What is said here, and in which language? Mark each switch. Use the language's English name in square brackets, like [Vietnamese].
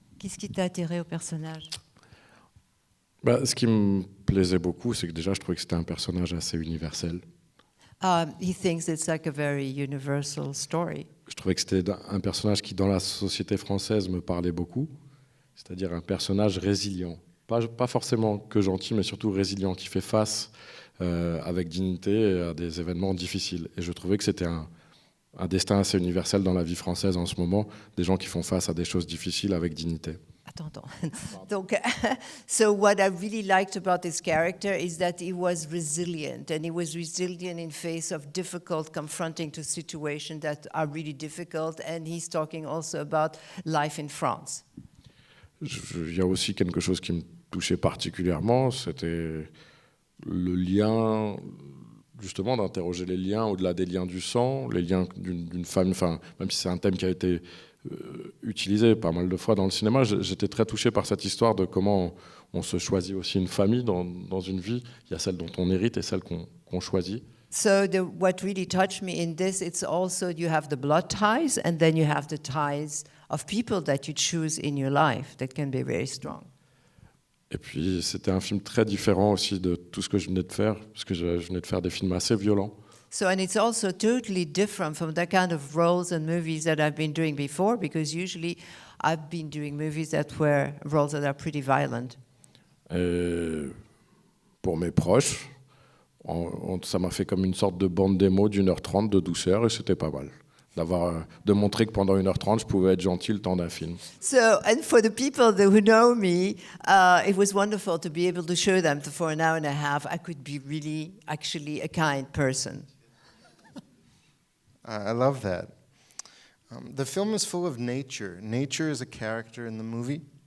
[French] Qu'est-ce qui t'a attiré au personnage? Ce qui me plaisait beaucoup, c'est que déjà, je trouvais que c'était un personnage assez universel. [English] He thinks it's like a very universal story. [French] Je trouvais que c'était un personnage qui, dans la société française, me parlait beaucoup. C'est-à-dire un personnage résilient. Pas forcément que gentil, mais surtout résilient, qui fait face avec dignité et à des événements difficiles. Et je trouvais que c'était un destin assez universel dans la vie française en ce moment, des gens qui font face à des choses difficiles avec dignité. Attends. [English] Donc, so what I really liked about this character is that he was resilient, and he was resilient in face of difficult, confronting to situations that are really difficult. And he's talking also about life in France. [French] Il y a aussi quelque chose qui me touchait particulièrement, c'était le lien, justement, d'interroger les liens au-delà des liens du sang, les liens d'une famille, enfin, même si c'est un thème qui a été utilisé pas mal de fois dans le cinéma, j'étais très touché par cette histoire de comment on se choisit aussi une famille dans une vie. Il y a celle dont on hérite et celle qu'on choisit. [English] So what really touched me in this, it's also you have the blood ties, and then you have the ties of people that you choose in your life that can be very strong. [French] Et puis c'était un film très différent aussi de tout ce que je venais de faire, parce que je venais de faire des films assez violents. [English] So, and it's also totally different from the kind of roles and movies that I've been doing before, because usually I've been doing movies that were roles that are pretty violent. [French] Et pour mes proches, ça m'a fait comme une sorte de bande démo d'1h30 de douceur, et c'était pas mal. De montrer que pendant 1h30, je pouvais être gentil le temps d'un film. [English] So, and for the people who know me, it was wonderful to be able to show them that for an hour and a half, I could be really, actually a kind person. I love that. The film is full of nature. Nature is a character in the movie.